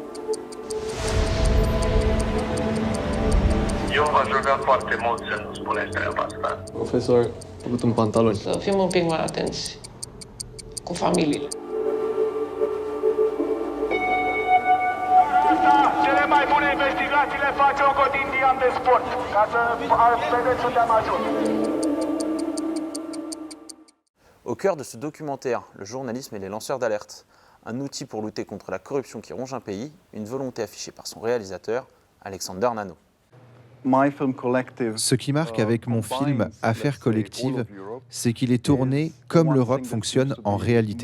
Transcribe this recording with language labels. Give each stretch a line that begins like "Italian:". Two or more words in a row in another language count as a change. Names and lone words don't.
Romanian: Eu v-aș ruga foarte mult să nu spuneți treaba asta. Profesor, a avut un pantalon. Să fim un pic mai atenți cu familiile. Cele mai bune investigații le face un cotidian de sport, ca să vedeți unde am ajuns.
French: Au cœur de ce documentaire, le journalisme et les lanceurs d'alerte. Un outil pour lutter contre la corruption qui ronge un pays, une volonté affichée par son réalisateur, Alexander Nano. Ce qui marque avec mon film Affaire collective, c'est qu'il est tourné comme l'Europe fonctionne en réalité.